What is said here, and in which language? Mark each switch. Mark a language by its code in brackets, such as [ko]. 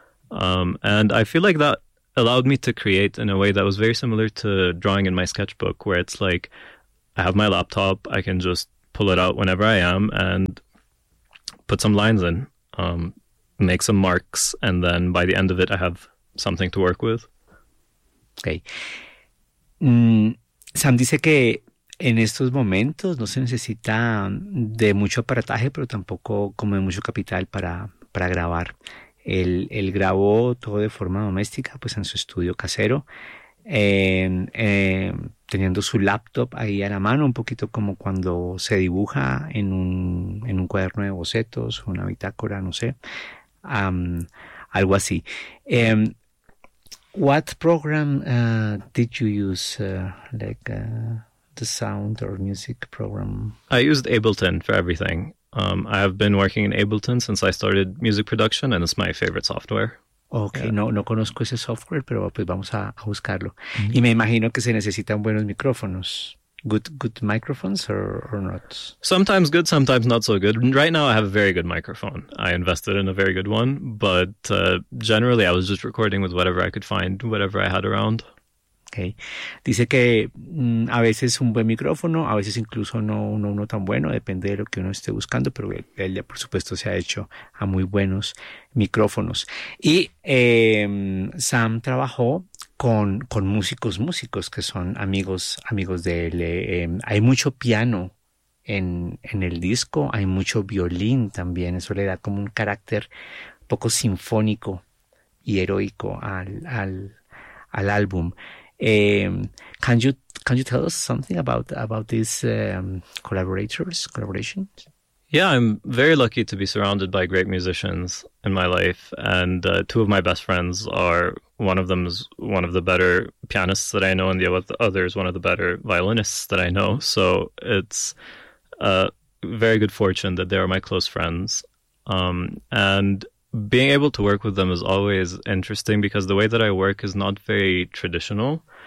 [en] And I feel like that allowed me to create in a way that was very similar to drawing in my sketchbook, where it's like, I have my laptop, I can just pull it out whenever I am and put some lines in, make some marks, and then by the end of it, I have something to work with. Okay. [es] Sam dice que en estos momentos no se necesita de mucho aparataje, pero tampoco como de mucho capital para grabar. Él grabó todo de forma doméstica, pues en su estudio casero, teniendo su laptop ahí a la mano, un poquito como cuando se dibuja en un cuaderno de bocetos, una bitácora, no sé, algo así. [en] What program did you use, the sound or music program? I used Ableton for everything. I have been working in Ableton since I started music production, and it's my favorite software. Okay, yeah. [es] No conozco ese software, pero pues vamos a buscarlo. Mm-hmm. Y me imagino que se necesitan buenos micrófonos. [en] Good microphones or not? Sometimes good, sometimes not so good. Right now I have a very good microphone. I invested in a very good one, but generally I was just recording with whatever I could find, whatever I had around. Okay. [es] Dice que a veces un buen micrófono, a veces incluso no tan bueno, depende de lo que uno esté buscando, pero él ya por supuesto se ha hecho a muy buenos micrófonos. Y Sam trabajó con músicos que son amigos de él. Hay mucho piano en el disco, hay mucho violín también, eso le da como un carácter poco sinfónico y heroico al álbum. [en] Can you tell us something about these collaborations? Yeah, I'm very lucky to be surrounded by great musicians in my life, and two of my best friends are, one of them is one of the better pianists that I know, and the other is one of the better violinists that I know, so it's a very good fortune that they are my close friends, and being able to work with them is always interesting, because the way that I work is not very traditional.